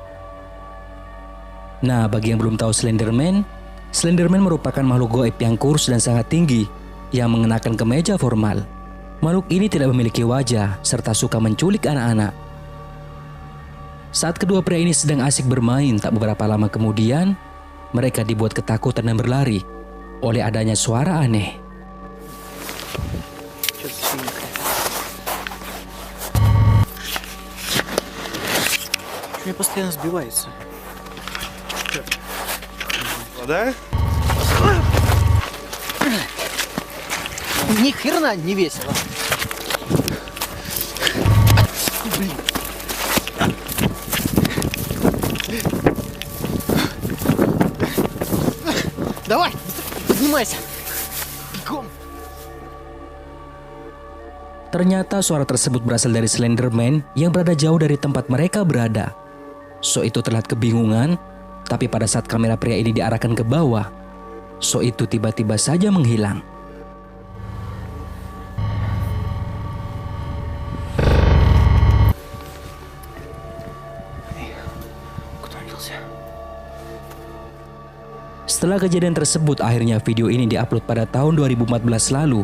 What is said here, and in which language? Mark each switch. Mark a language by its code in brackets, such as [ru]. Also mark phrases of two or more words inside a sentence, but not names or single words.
[id] Nah, bagi yang belum tahu Slenderman merupakan makhluk goib yang kurus dan sangat tinggi yang mengenakan kemeja formal. Makhluk ini tidak memiliki wajah serta suka menculik anak-anak. Saat kedua pria ini sedang asik bermain, tak beberapa lama kemudian mereka dibuat ketakutan dan berlari oleh adanya suara aneh. [ru] Мне постоянно сбивается. Да? Ни хрена не весело. Блин. Давай, поднимайся. Бегом. [id] Ternyata suara tersebut berasal dari Slenderman yang berada jauh dari tempat mereka berada. So itu terlihat kebingungan, tapi pada saat kamera pria ini diarahkan ke bawah, so itu tiba-tiba saja menghilang. Setelah kejadian tersebut, akhirnya video ini diupload pada tahun 2014 lalu.